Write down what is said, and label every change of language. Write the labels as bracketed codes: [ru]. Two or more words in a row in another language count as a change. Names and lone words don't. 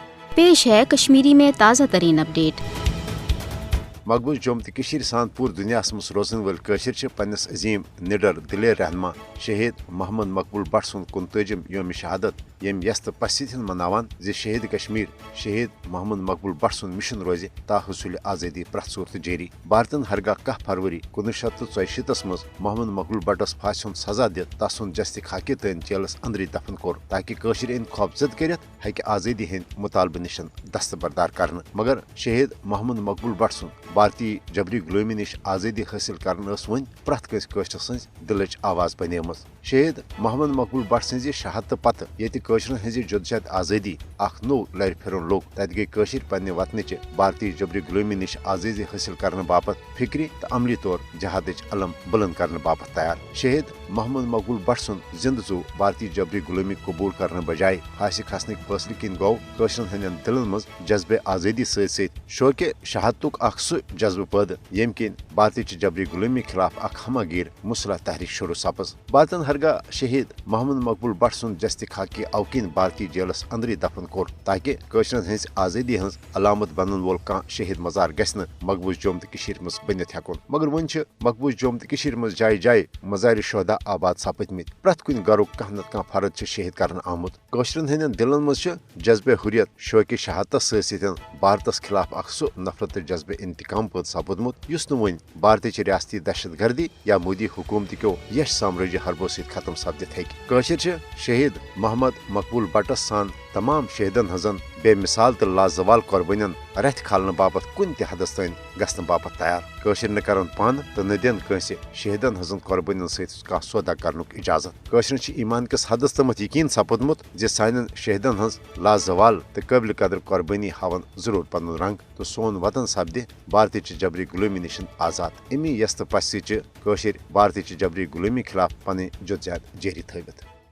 [hi] पेश है कश्मीरी में ताज़ा तरीन अपडेट। [ks] मकबूज जोम तो सान पूर दुनिया मज रोजन वल पन्नस अजीम निडर दिलेर रहनमा शहीद मोहम्मद मकबूल भट्ट सुन 39 योम शहादत यम यस्त पसित मनावान जे शहीद कश्मीर शहीद मोहम्मद मकबूल भट्ट सुन मिशन रोज ता हसूल आज़ादी प्रथ सूरत जारी। भारतन हरगा 10 फरवरी 1964 मज मोहम्मद मकबूल भट्टस फांसी हुंद सजा दित तसन जस्ति खाकी तन जेलस अंदर दफन कोर ताकि कशिर इन खौफजद कर आज़ादी हंद मुतालबे निश दस्तबरदार कर। मगर शहीद मोहम्मद मकबूल भट्ट सुन भारतीय जबरी गुलामी निश आज़ादी हासिल करन वन प्रथ कशर सज दिलच आवाज बनेम। शहीद मोहम्मद मकबूल भट्ट सज शहादत पत ये कशर हज जदोजहद आज़ादी नो लर फिरन लोग तत गई कशर पन्ने वतनच भारतीय जबरी गुलामी निश आज़ादी हासिल करने बापत फिक्री तो अमली तौर जहादच अलम बुलंद करने बापत तैयार। शहीद मोहम्मद मकबूल भट्ट सुन जिंद जू भारतीय जबरी गुलामी कबूल करने बजाय फांसी खसन फैसले किन गो कशर हंदन दिलन मज जज्बे आज़ादी सत शौके शहादतुक सह जज्बे पैद यम किन भारतीय जबरी गुलामी खिलाफ हमगीर मुसलह तहरीक शुरू सपज। भारतन हरगा शहीद मोहम्मद मकबूल भट्ट सुन जस्ति खाकी अवकिन भारतीय जेलस अंदर दफन कोर ताकि कशरन हज आज़ादी हज अलामत बन वोल कह शहीद मजार गि मकबूज जोम तो मज बनित हेकुन। मगर वन मकबूज जोम तो मज जाय जाय मजार शहदा आबाद सपदमित प्रथ कुन गरुक कह नत कह फर्ज शहीद कर आमुत। कशरन हंदन दिलन मज जज्बे हुरियत शौक शहादत सत भारतस खिलाफ सह नफरत जज्बे इंतकाम पद सपदमुत युस वन भारतीय रियासती दहशत गर्दी या मोदी हुकूमत क्यों यश साम्राज्य हरबो सत खत्म सपदित हेकि। शहीद मोहम्मद मकबूल भट्टस सान तमाम शहीदन हजन बेमिसाल तो लाजवाल कुर्बानियन रथ खालने बापत कुन हदस तन गसन बापत तैयार। कशर न करन पान तो न दिन कंसे शहीदन हजन कुर्बानियन सह सौदा कर इजाजत। कशर ईमान किस हदस तमत यकीन सपदमुत जे सान शहीदन हज लाजवाल तो काबिल कदर कुर्बानी हावन जरूर पन रंग तो सोन वतन सपदि भारतीय जबरी गुलामी निश आजाद। अमी यस्त पस कशर भारतीय जबरी गुलामी खिलाफ पन जदोजहद जारी थवित।